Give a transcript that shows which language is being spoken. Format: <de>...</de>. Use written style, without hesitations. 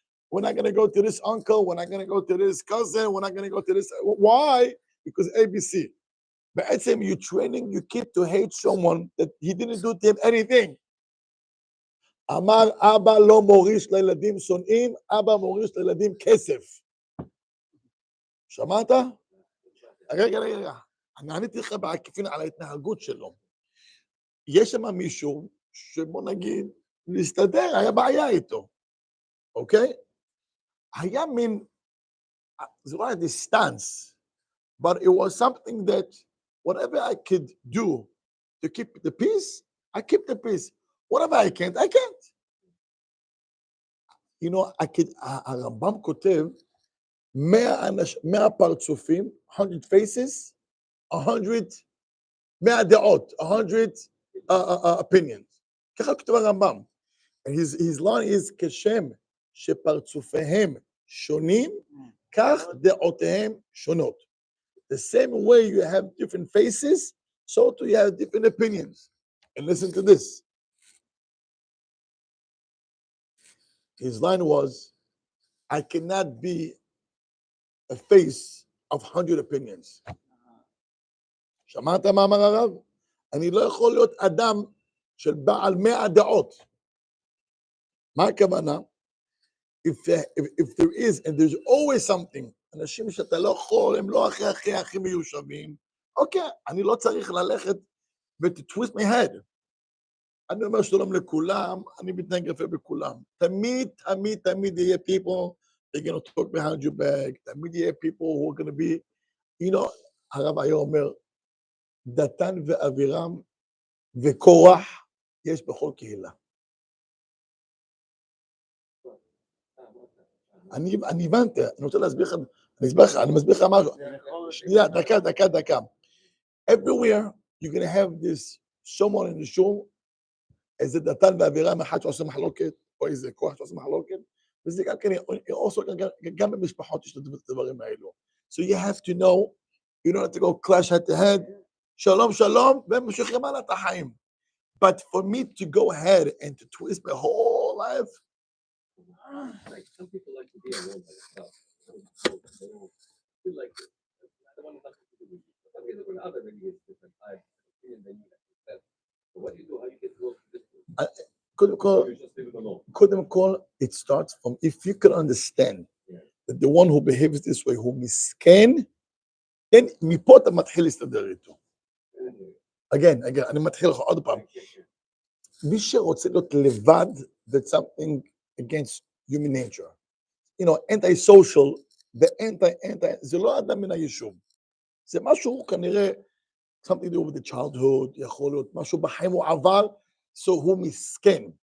<en>We're not going to go to this uncle. We're not going to go to this cousin. We're not going to go to this. Why? Because ABC. But you're training your kid to hate someone that he didn't do to him anything.</en> <he>אמר אבא לא מוריש לילדים שונאים, אבא מוריש לילדים כסף. שמעת? רגע. אני עניתי לך בעקיפין על ההתנהגות שלו. יש שם מישהו שבוא נגיד, להסתדר, היה בעיה איתו. אוקיי? היה מין, זה לא היה דיסטנס,</he> <en>But it was something that whatever I could do to keep the peace, I keep the peace. Whatever I can't, I can't.</en> <he>You know, הרמב"ם כותב 100 פרצופים,</he> <en>100 faces,</en> <he>100 דעות,</he> <en>100 opinions.</en> <he>ככה כותב הרמב"ם.</he> <en>And his line is</en> <he>כשם שפרצופיהם שונים, כך דעותיהם שונות.</he> <en>The same way you have different faces, so too you have different opinions. And listen to this. His line was, I cannot be a face of 100 opinions.</en> <he>שמעת מה אמר הרב? אני לא יכול להיות אדם של בעל 100 דעות. מה הכוונה?</he> <en>If there is, and there's always something,</en> <he>אנשים שאתה לא יכול, הם לא הכי מיושבים, אוקיי, אני לא צריך ללכת ו-</he> <en>twist my head.</en> <he>אני אומר שלום לכולם, אני מתנהג יפה בכולם. תמיד יהיה</he> <en>people, they're going to talk behind your back, תמיד יהיה people who are going to be, you know,</en> <he>הרב היה אומר, דתן ואבירם וקורח יש בכל קהילה. אני הבנתי, אני רוצה להסביר לך, אני מסביר לך משהו. שנייה, דקה.</he> <en>Everywhere you're going to have this someone in the show,</en> <he>איזה דתן ואבירם אחד שעושה מחלוקת, או איזה כוח שעושה מחלוקת, וזה גם כן, גם במשפחות יש את הדברים האלו.</he> <en>So you have to know, you don't have to go clash head to head,</en> <he>שלום, והם ממשיכים הלאה את החיים.</he> <en>But for me to go ahead and to twist my whole life, like some people like to be alone by themselves. They don't feel like this. I don't want nothing to do with you. Some people with other religions, different types of opinion than you have. So what do you do? How do you get close to this person? You just leave it alone.</en> <he>קודם כל,</he> <en>it starts from, if you can understand that the one who behaves this way, who מסכן, then</en> <he>מפה אתה מתחיל להסתדר איתו. Again, אני מתחיל לך עוד פעם. מי שרוצה להיות לבד,</he> <en>that's something against human nature. You know, anti-social,</en> <he>זה לא אדם מן היישוב. זה משהו כנראה,</he> <en>something to do with the childhood,</en> <he>יכול להיות משהו בחיים הוא עבר, so הוא מסכן.</he>